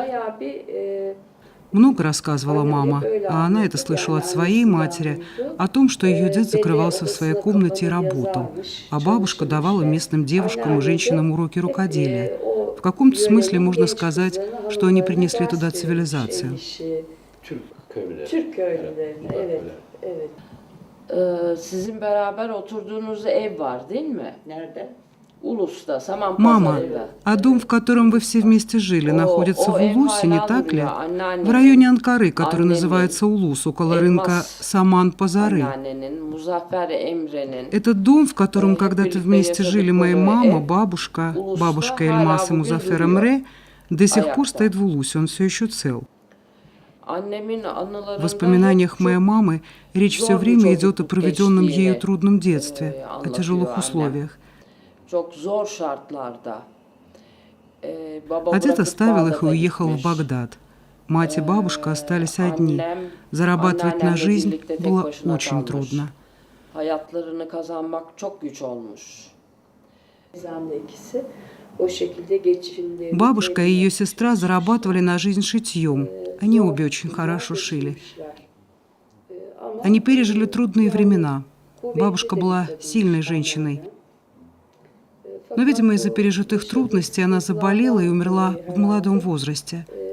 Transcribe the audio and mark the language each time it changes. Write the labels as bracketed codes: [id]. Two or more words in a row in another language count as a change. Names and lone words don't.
[ru] Много рассказывала мама, а она это слышала от своей матери, о том, что ее дед закрывался в своей комнате и работал, а бабушка давала местным девушкам и женщинам уроки рукоделия. В каком-то смысле можно сказать, что они принесли туда цивилизацию. [tr] Sizin beraber oturduğunuz ev var, değil mi? Nerede? Ulus'ta, Saman [ru] Мама, [tr] Pazarı'nda. [ru] а дом, в котором вы все вместе жили, находится в Улусе, не так ли? В районе Анкары, который называется Улус, около рынка Саман-Пазары. [tr] Anneannenin, Muzaffer Emre'nin. [ru] Этот дом, в котором когда-то вместе жили моя мама, бабушка Эльмас и Музафер Эмре, до сих пор стоит в Улусе, он все еще цел. [tr] Annemin anılarında [ru] В воспоминаниях моей мамы речь все время идет о проведенном ею трудном детстве, о тяжелых условиях. [tr] çok zor şartlarda. [ru] Отец оставил их и уехал в Багдад. Мать и бабушка остались одни. Зарабатывать на жизнь было очень трудно. [tr] Hayatlarını kazanmak çok güç olmuş. [ru] Бабушка и ее сестра зарабатывали на жизнь шитьем. Они обе очень хорошо шили. Они пережили трудные времена. Бабушка была сильной женщиной. Но, видимо, из-за пережитых трудностей она заболела и умерла в молодом возрасте.